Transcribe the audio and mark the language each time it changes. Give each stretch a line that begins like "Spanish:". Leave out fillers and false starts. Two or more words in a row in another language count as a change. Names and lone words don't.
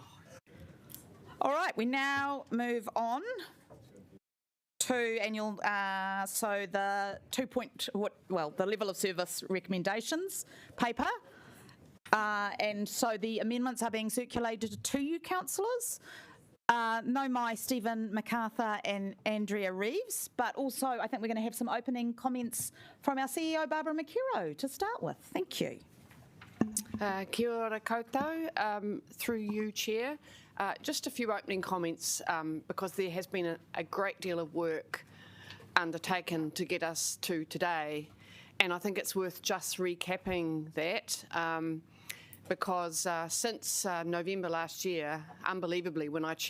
English: All right, we now move on to annual, so the the level of service recommendations paper. And so the amendments are being circulated to you, councillors. No my Stephen MacArthur and Andrea Reeves, but also I think we're going to have some opening comments from our CEO, Barbara McHero, to start with. Thank you.
Māori: Kia ora koutou,
English: through you, Chair. Just a few opening comments, because there has been a great deal of work undertaken to get us to today, and I think it's worth just recapping that, because since November last year, unbelievably, when I